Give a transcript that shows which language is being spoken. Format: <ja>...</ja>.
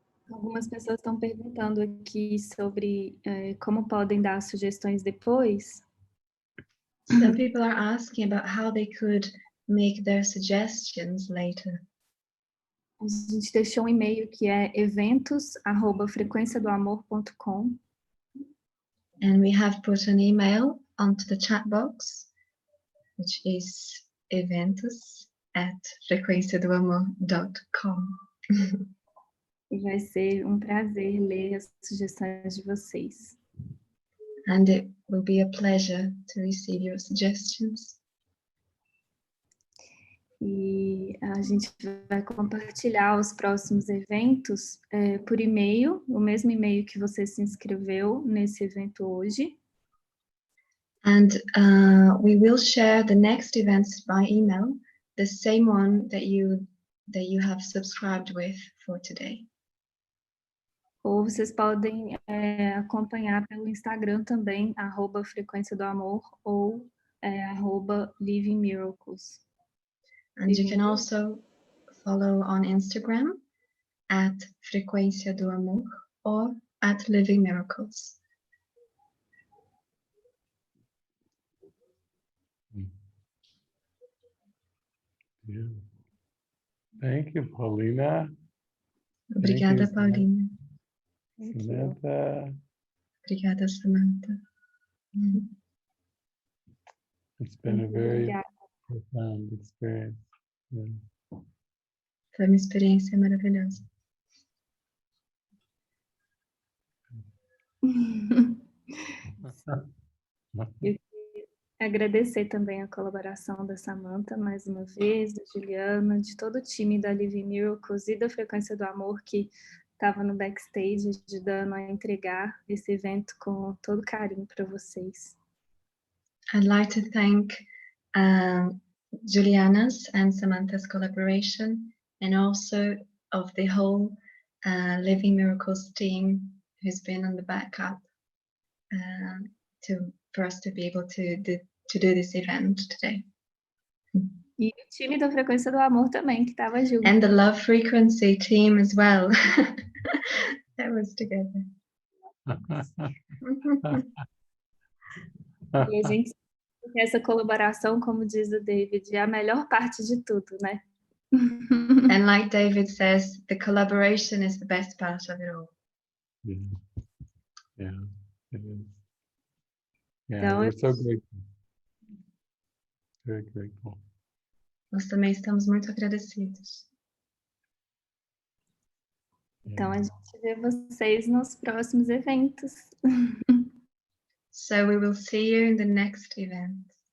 <pt>Algumas pessoas estão perguntando aqui sobre como podem dar sugestões depois.</pt> <en>Some people are asking about how they could make their suggestions later.</en> <pt>A gente deixou um e-mail que é eventos@frequenciadoamor.com.</pt> <en>And we have put an email onto the chat box, which is eventos@frequenciadoamor.com.</en> <pt>E vai ser um prazer ler as sugestões de vocês.</pt> <en>And it will be a pleasure to receive your suggestions.</en> <pt>E a gente vai compartilhar os próximos eventos por e-mail, o mesmo e-mail que você se inscreveu nesse evento hoje.</pt> <en>And we will share the next events by email, the same one that you have subscribed with for today.</en> <pt>Ou vocês podem acompanhar pelo Instagram também, @frequenciadoamor ou @livingmiracles.</pt> <en>And you can also follow on Instagram @frequenciadoamor or @livingmiracles. Yeah. Thank you, Paulina.</en> <pt>Obrigada, Paulina. Samantha. Obrigada, Samantha.</pt> <en>It's been a very profound experience. Yeah.</en> <pt>Foi uma experiência maravilhosa. Eu queria agradecer também a colaboração da Samantha, mais uma vez, da Juliana, de todo o time da Living Miracles e da Frequência do Amor, que estava no backstage ajudando a entregar esse evento com todo carinho para vocês.</pt> <en>I'd like to thank Juliana's and Samantha's collaboration, and also of the whole Living Miracles team who's been on the backup for us to be able to do this event today.</en> <pt>E o time da Frequência do Amor também, que estava junto.</pt> <en>And the Love Frequency team as well. That was together.</en> <pt>E a gente tem essa colaboração, como diz o David, é a melhor parte de tudo, né?</pt> <en>And like David says, the collaboration is the best part of it all. Yeah, it is. Yeah,</en> <pt>Então,</pt> <en>we're so grateful. Very grateful.</en> <pt>Nós também estamos muito agradecidos. Então, a gente vê vocês nos próximos eventos.</pt> <en>So we will see you in the next event.</en>